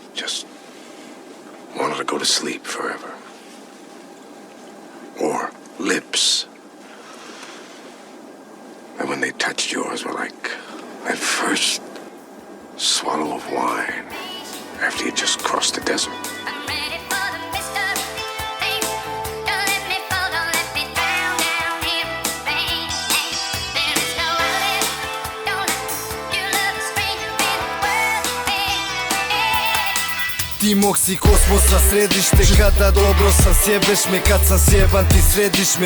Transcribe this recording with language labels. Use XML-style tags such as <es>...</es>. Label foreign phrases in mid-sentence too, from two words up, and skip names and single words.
<en>Just wanted to go to sleep forever. Or lips. And when they touched yours were like that first swallow of wine after you just crossed the desert.</en> <hr>Ti mog si kosmosa središte, kada dobro sam sjebeš me, kad sam sjeban ti središ me.</hr>